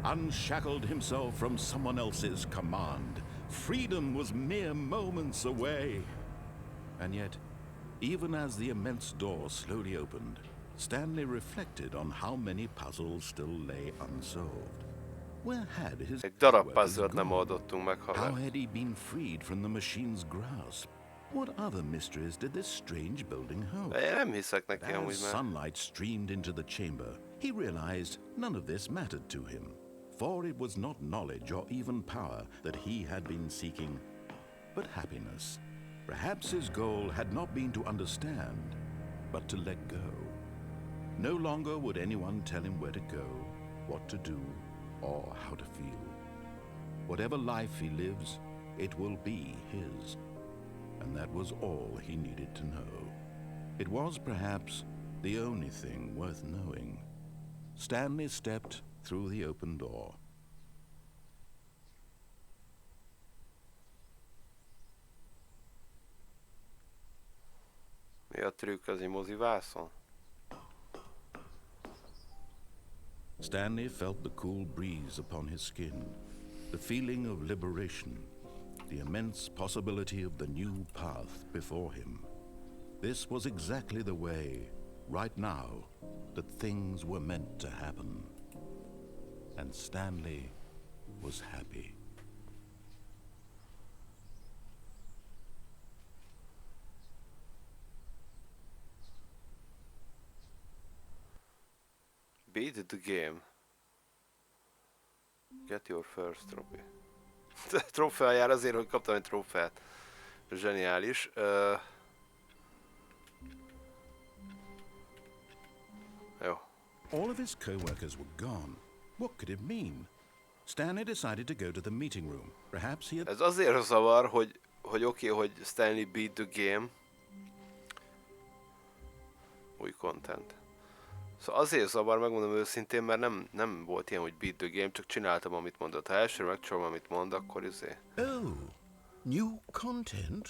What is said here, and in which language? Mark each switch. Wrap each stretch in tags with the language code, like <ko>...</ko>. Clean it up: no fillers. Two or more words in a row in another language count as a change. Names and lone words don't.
<en>unshackled himself from someone else's command. Freedom was mere moments away. And yet, even as the immense door slowly opened, Stanley reflected on how many puzzles still lay unsolved. Where had his</en> <hu>Egy darab</hu> <en>co-workers</en> <hu>puzzle-t nem</hu> <en>gone?</en> <hu>oldottunk meg,</hu> <en>How</en> <hu>haver.</hu> <en>had he been freed from the machine's grasp? What other mysteries did this strange building hold?</en> <hu>De én nem hiszek neki amúgy</hu> <en>As</en> <hu>már.</hu> <en>sunlight streamed into the chamber, he realized none of this mattered to him, for it was not knowledge or even power that he had been seeking, but happiness. Perhaps his goal had not been to understand, but to let go. No longer would anyone tell him where to go, what to do, or how to feel. Whatever life he lives, it will be his. And that was all he needed to know. It was perhaps the only thing worth knowing. Stanley stepped through the open door.</en> <hu>Mi a trükk az mozivászon?</hu> <en>Stanley felt the cool breeze upon his skin, the feeling of liberation, the immense possibility of the new path before him. This was exactly the way, right now, that things were meant to happen. And Stanley was happy. Beat the game. Get your first trophy.</en> <hu>Trófea jár azért, hogy kaptam egy trófeát. Zseniális. Jó.</hu> <en>All of his co-workers were gone. What could it mean? Stanley decided to go to the meeting room. Perhaps he had...</en> <hu>Ez azért zavar, hogy oké, hogy Stanley</hu> <en>beat the game.</en> <hu>Új content. Szóval azért zavar, megmondom őszintén, mert nem volt ilyen, hogy</hu> <en>beat the game,</en> <hu>csak csináltam, amit mondott. Ha elsőre megcsinálom, amit mond, akkor</hu> <en>Oh, new content?</en>